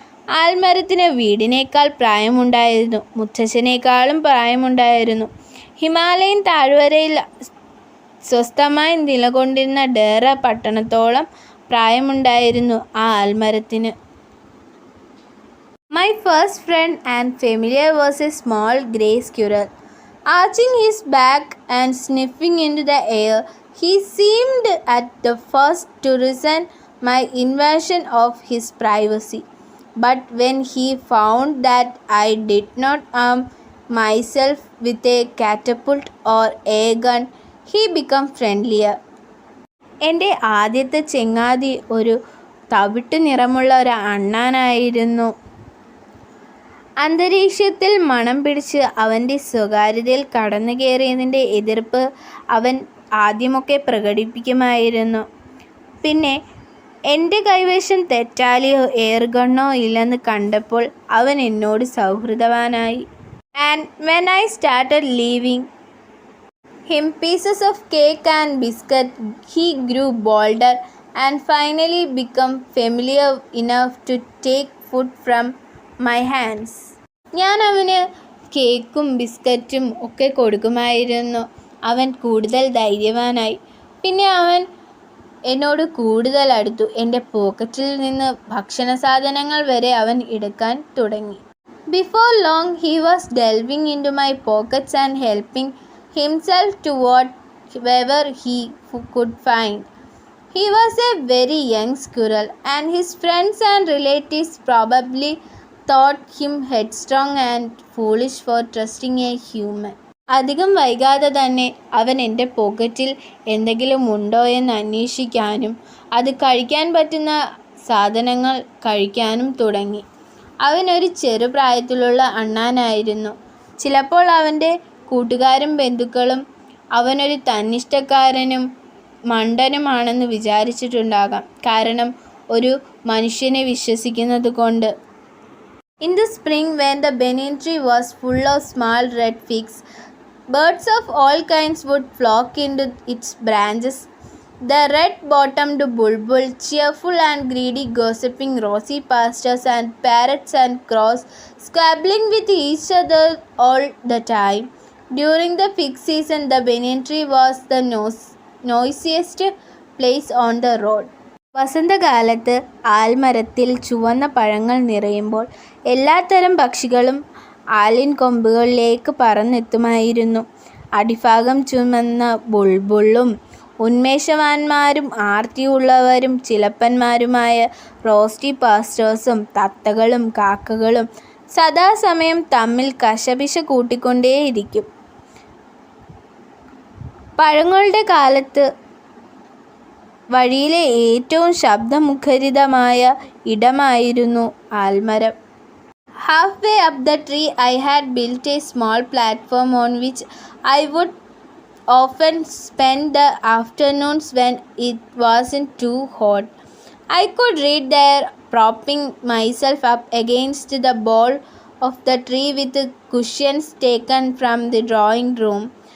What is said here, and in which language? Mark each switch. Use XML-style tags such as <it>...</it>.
<ml>ആൽമരത്തിന് വീടിനേക്കാൾ പ്രായമുണ്ടായിരുന്നു. മുത്തശ്ശനേക്കാളും പ്രായമുണ്ടായിരുന്നു. Himalayan താഴ്വരയിൽ സ്വസ്ഥമായി നിലകൊണ്ടിരുന്ന ഡെഹ്റ പട്ടണത്തോളം പ്രായമുണ്ടായിരുന്നു ആ ആൽമരത്തിന്.</ml> <en>My My first friend and familiar was a small grey squirrel. Arching his back and sniffing into the air, he seemed at the first to resent my invasion of his privacy. But when he found that I did not arm myself with a catapult or air gun, he became friendlier.</en> <ml>എൻ്റെ ആദ്യത്തെ ചെങ്ങാതി ഒരു തവിട്ട് നിറമുള്ള ഒരു അണ്ണാനായിരുന്നു. അന്തരീക്ഷത്തിൽ മണം പിടിച്ച് അവൻ്റെ സ്വകാര്യതയിൽ കടന്നു കയറിയതിൻ്റെ എതിർപ്പ് അവൻ ആദ്യമൊക്കെ പ്രകടിപ്പിക്കുമായിരുന്നു. പിന്നെ എൻ്റെ കൈവശം തെറ്റാലിയോ എയർഗണ്ണോ ഇല്ലെന്ന് കണ്ടപ്പോൾ അവൻ എന്നോട് സൗഹൃദവാനായി.</ml> <en>And when I started leaving him pieces of cake and biscuit, he grew bolder and finally became familiar enough to take food from my hands.</en> <ml>ഞാൻ അവന് കേക്കും ബിസ്ക്കറ്റും ഒക്കെ കൊടുക്കുമായിരുന്നു. അവൻ കൂടുതൽ ധൈര്യവാനായി. പിന്നെ അവൻ എന്നോട് കൂടുതൽ അടുത്തു. എൻ്റെ പോക്കറ്റിൽ നിന്ന് ഭക്ഷണ സാധനങ്ങൾ വരെ അവൻ എടുക്കാൻ തുടങ്ങി.</ml> <en>Before long he was delving into my pockets and helping himself to whatever he could find. He was a very young squirrel, and his friends and relatives probably thought him headstrong and foolish for trusting a human.</en> <ml>അധികം വൈകാതെ തന്നെ അവൻ എൻ്റെ പോക്കറ്റിൽ എന്തെങ്കിലും ഉണ്ടോ എന്ന് അന്വേഷിക്കാനും അത് കഴിക്കാൻ പറ്റുന്ന സാധനങ്ങൾ കഴിക്കാനും തുടങ്ങി. അവനൊരു ചെറുപ്രായത്തിലുള്ള അണ്ണാനായിരുന്നു. ചിലപ്പോൾ അവൻ്റെ കൂട്ടുകാരും ബന്ധുക്കളും അവനൊരു തന്നിഷ്ടക്കാരനും മണ്ടനുമാണെന്ന് വിചാരിച്ചിട്ടുണ്ടാകാം. കാരണം ഒരു മനുഷ്യനെ വിശ്വസിക്കുന്നത് കൊണ്ട്.</ml> <en>In the spring, when the banyan tree was full of small red figs, birds of all kinds would flock into its branches. The red-bottomed bulbul, cheerful and greedy, gossiping rosy pastures, and parrots and crows squabbling with each other all the time. During the fig season, the banyan tree was the noisiest place on the road.</en> <ml>വസന്തകാലത്ത് ആൽമരത്തിൽ ചുവന്ന പഴങ്ങൾ നിറയുമ്പോൾ എല്ലാത്തരം പക്ഷികളും ആലിൻ കൊമ്പുകളിലേക്ക് പറന്നെത്തുമായിരുന്നു. അടിഭാഗം ചുമന്ന ബുൾബുളും ഉന്മേഷവാന്മാരും ആർത്തിയുള്ളവരും ചിലപ്പന്മാരുമായ റോസ്റ്റി പാസ്റ്റേഴ്സും തത്തകളും കാക്കകളും സദാസമയം തമ്മിൽ കശപിശ കൂട്ടിക്കൊണ്ടേയിരിക്കും. പഴങ്ങളുടെ കാലത്ത് വഴിയിലെ ഏറ്റവും ശബ്ദമുഖരിതമായ ഇടമായിരുന്നു ആൽമരം.</ml> <en>Halfway up the tree I had built a small platform on which I would often spend the afternoons when it wasn't too hot. I could read there, propping myself up against the bole of the tree with cushions taken from the drawing room.</en>